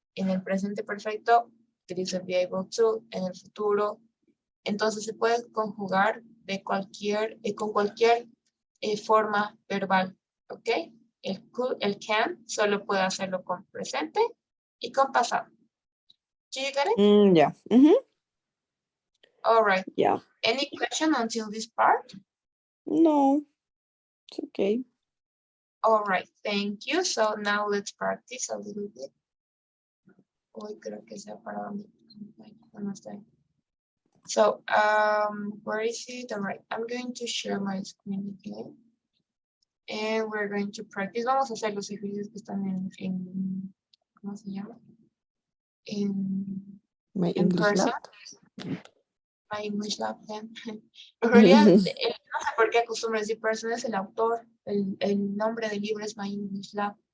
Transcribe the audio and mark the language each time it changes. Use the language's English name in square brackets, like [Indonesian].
[Spanish] En el presente perfecto, utilizo el be able to. En el futuro, entonces se puede conjugar con cualquier forma verbal, ¿ok? El could, el can, solo puede hacerlo con presente y con pasado. [English] Do you get it? Yeah. Mhm. All right. Yeah. Any question until this part? No, it's okay. All right, thank you. So now let's practice a little bit. [Spanish] Hoy creo que sea para donde. No está bien. [English] So, where is it? All right, I'm going to share my screen again. And we're going to practice. [Spanish] Vamos a hacer los ejercicios que están en ¿cómo se llama? [English] My [Spanish] En [English] English person. lab. My English lab. [Spanish] En realidad, no sé por qué acostumbro decir person, es el autor. El nombre del libro es My English Lab.